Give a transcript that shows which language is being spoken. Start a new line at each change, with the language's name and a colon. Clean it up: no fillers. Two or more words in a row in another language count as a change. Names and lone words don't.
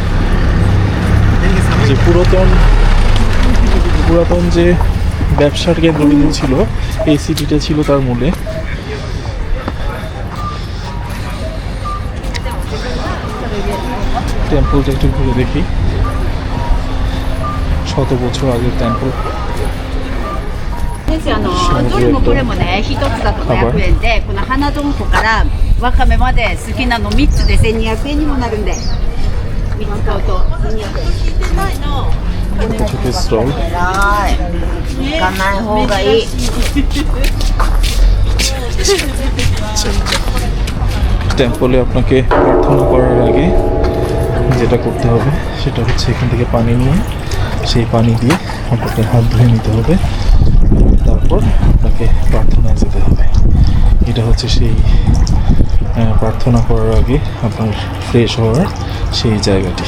Bangla: যে পুরাতন যে ব্যবসার কেন্দ্রবিন্দু ছিল, এই সিটিটা ছিল তার মূলে। টেম্পলটা একটু ঘুরে দেখি, 100 বছর আগের টেম্পল।
Japanese: どれもこれもね、1つだと500円で、この花丼粉からわかめまで好きなの3つで1200円にもなるんで、3つ買うと1200円。聞いてないの。
Bangla: স্টল
Japanese: 行かない方がいい。
Bangla: টেম্পলে আপনাকে প্রার্থনা করার আগে যেটা করতে হবে সেটা হচ্ছে এখান থেকে পানি নিয়ে সেই পানি দিয়ে আপনাকে হাত ধুয়ে নিতে হবে, তারপর আপনাকে প্রার্থনায় যেতে হবে। এটা হচ্ছে সেই প্রার্থনা করার আগে আপনার ফ্রেশ হওয়ার সেই জায়গাটি।